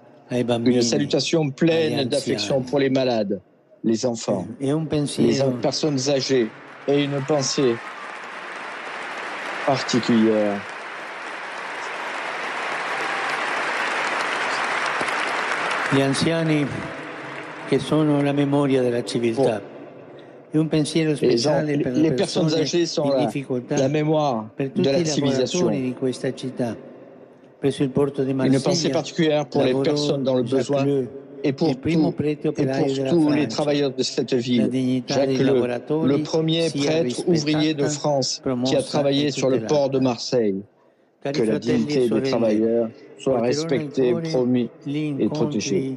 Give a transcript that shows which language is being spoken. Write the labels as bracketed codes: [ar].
[fr] Une salutation pleine d'affection pour les malades, les enfants, les personnes âgées, et une pensée particulière [it] gli anziani che sono la memoria della civiltà. E un pensiero speciale per [fr] les personnes âgées sont la mémoire de la civilisation. [it] Di questa città, presso il porto di [fr] Une pensée particulière pour les personnes dans le besoin et pour tous les travailleurs de cette ville. Jacques Leu, le premier prêtre ouvrier de France qui a travaillé sur le port de Marseille. Que la dignité des travailleurs soit respectée, promise et protégée.